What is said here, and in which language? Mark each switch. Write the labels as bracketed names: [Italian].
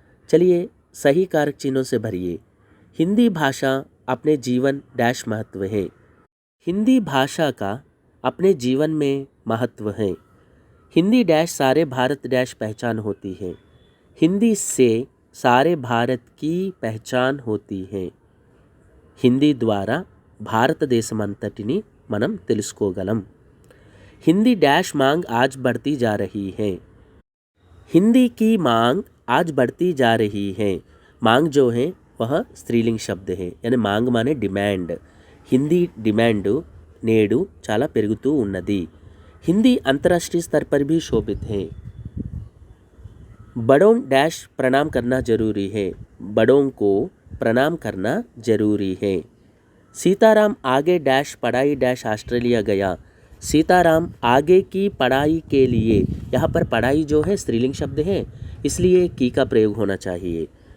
[Hindi] चलिए सही कारक चिन्हों से भरिए। हिंदी भाषा अपने जीवन डैश महत्व है। हिंदी भाषा का अपने जीवन में महत्व है। हिंदी डैश सारे भारत डैश पहचान होती है। हिंदी से सारे भारत की पहचान होती है। हिंदी द्वारा [Telugu] భారత దేశమంతటిని మనం తెలుసుకోగలం। [Hindi] हिंदी डैश मांग आज बढ़ती जा रही है। हिंदी की मांग आज बढ़ती जा रही है। मांग जो है वह स्त्रीलिंग शब्द है, यानी मांग माने डिमांड। [Telugu] हिंदी डिमांड నేడు చాలా పెరుగుతూ ఉన్నది। [Hindi] हिंदी अंतर्राष्ट्रीय स्तर पर भी शोभित है। बड़ों डैश प्रणाम करना जरूरी है। बड़ों को प्रणाम करना जरूरी है। सीताराम आगे डैश पढ़ाई डैश ऑस्ट्रेलिया गया। सीताराम आगे की पढ़ाई के लिए, यहाँ पर पढ़ाई जो है स्त्रीलिंग शब्द है इसलिए की का प्रयोग होना चाहिए।